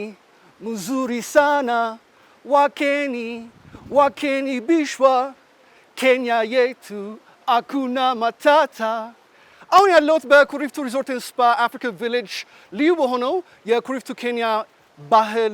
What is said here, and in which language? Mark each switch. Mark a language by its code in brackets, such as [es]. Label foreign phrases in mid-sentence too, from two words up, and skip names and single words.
[sw] Mzuri sana. Wakeni bishwa Kenya yetu hakuna matata. [am] አሁን ያለሁት በኩሪፍቱ ሪዞርት ኤንድ ስፓ አፍሪካ ቪሌጅ ልዩ በሆነው የኩሪፍቱ ኬንያ ባህል